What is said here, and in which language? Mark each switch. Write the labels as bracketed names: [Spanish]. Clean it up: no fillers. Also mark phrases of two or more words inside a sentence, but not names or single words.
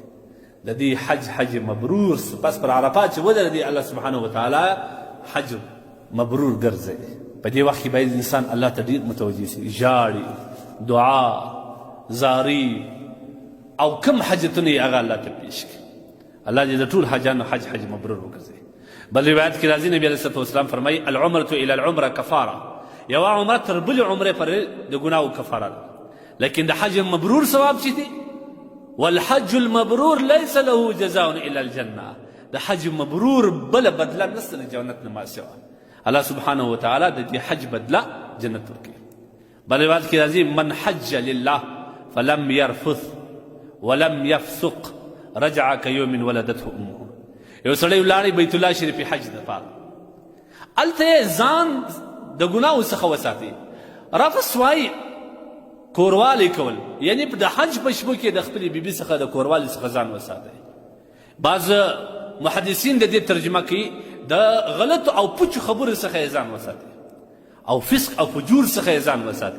[Pashto] د دې حج مبرور سو، پس پر عرفات چې ودرېدی [Arabic] الله سبحانه وتعالی [Pashto] حج مبرور ګرځوي. په دې وخت کې باید انسان الله ته ډېر متوجه شي، ژاړي، دعا، زاري او کم حاجتونه یې هغه الله ته پیش کړي. الله دې د ټول حاجانو حج مبرور وګرځوي. بل روایت کې راځي نبي [Arabic] علیه السلام [Pashto] فرمایي [Arabic] العمرة الى العمره کفاره، [Pashto] یوه عمره تر بلې عمرې پورې د ګناهو کفاره ده. لیکن د حج مبرور ثواب چې دی، [Arabic] والحج المبرور ليس له جزاء الا الجنه، [Pashto] د حج مبرور بل بدله نشته د جنت نه ما سوا. [Arabic] الله سبحانه وتعالی [Pashto] د دې حج بدله جنت ورکوي. بل روایت کې راځي [Arabic] من حج لله فلم يرفث ولم يفسق رجع كيوم ولدته امه. [Pashto] یو سړی ولاړی بیت الله شریف حج دپاره، هلته یې ځان د ګناهو څخه وساتي. رفث وایي کوروالی کول، یعنی د حج په شپو کې د خپلې بیبي څخه د کوروالی څخه ځان وساتئ. بعض محدثین د دې ترجمه کوي د غلطو او پوچو خبرو څخه یې ځان وساتئ او فسق او فجور څخه یې ځان وساتئ.